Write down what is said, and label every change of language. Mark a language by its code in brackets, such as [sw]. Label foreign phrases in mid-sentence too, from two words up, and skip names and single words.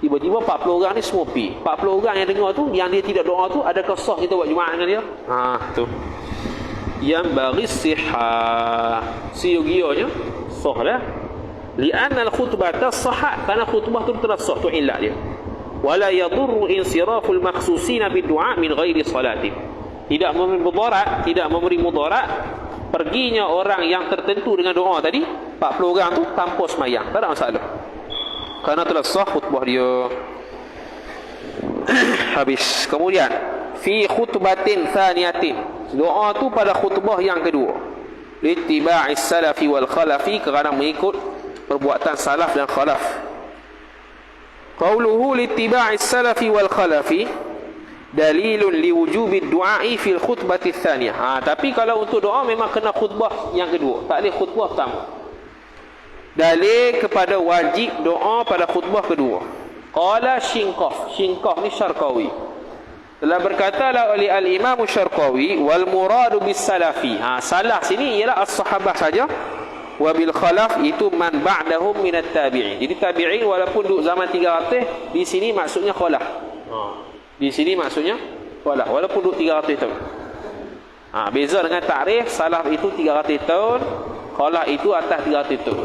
[ms] Tiba-tiba 40 orang ni semua pi. 40 orang yang dengar tu, yang dia tidak doa tu, adakah sah kita buat Jumaat dengan dia? Tu. Yang bagi sihah. Siyugionya sah dah. [ar] لأن الخطبة صحت, [ms] karena khutbah tu telah sah, tu illah dia. [ar] ولا يضر انصراف المخصوصين بالدعاء من غير صلاة. [ms] Tidak memberi mudarat, perginya orang yang tertentu dengan doa tadi, 40 orang tu tanpa semayang, tak ada masalah. Karena telah sah khutbah dia. Habis. Kemudian [ar] في خطبة ثانية, [ms] doa tu pada khutbah yang kedua. [ar] لاتباع السلف والخلف, [ms] kerana mengikut perbuatan salaf dan khalaf. [ar] قوله لاتباع السلف والخلف دليل لوجوب الدعاء في الخطبة الثانية. [ms] Tapi kalau untuk doa memang kena khutbah yang kedua, tak boleh khutbah pertama. Dalil kepada wajib doa pada khutbah kedua. Qala Shinqaf ni Syarqawi telah berkata oleh al-Imam Syarqawi, [ar] والمراد بالسلف. [ms] Salaf sini ialah as-sahabah saja. [ar] وبالخلف [ms] itu [ar] من بعدهم من التابعين. [ms] Jadi tabi'in walaupun duduk zaman 300, di sini maksudnya khalaf. Di sini maksudnya khalaf walaupun duduk 300 tahun. Beza dengan takrif, salaf itu 300 tahun, khalaf itu atas 300 tahun.